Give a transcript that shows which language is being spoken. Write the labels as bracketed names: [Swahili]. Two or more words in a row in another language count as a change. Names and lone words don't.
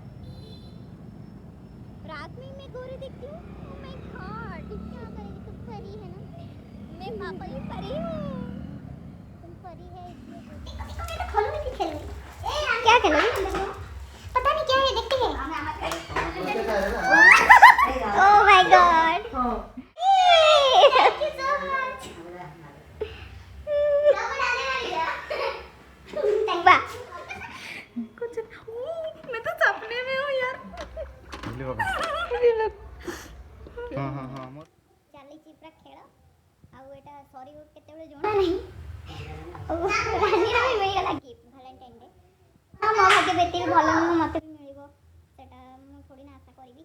[Hindi] रात में मैं गोरी दिखती हूँ, [English] Oh my God [Hindi] क्या करेगी, तुम परी है ना, मैं पापा की परी हूँ, तुम परी है इसलिए मैं तो खोलूंगी नहीं खेलूंगी। क्या खेलोगी? पता नहीं क्या है, देखते हैं। [English] Oh my God thank you so much. [Hindi] कुछ मैं तो सपने में हूँ यार। [Odia] ଚାଲି ଚିପ୍ରା ଖେଳ ଆଉ ଏଟା ସରିବ କେତେବେଳେ ଜଣା ନାହିଁ। ଆଉ ରାନୀର ବି ମିଳିଗଲା ଗିଫ୍ଟ [English] Valentine Day. [Odia] ହଁ ମୋ ଭାଗ୍ୟ ବେତି ବି ଭଲ ନୁହଁ, ମୋତେ ବି ମିଳିବ ସେଟା ମୁଁ ଥୋଡ଼ି ନା ଆଶା କରିବି।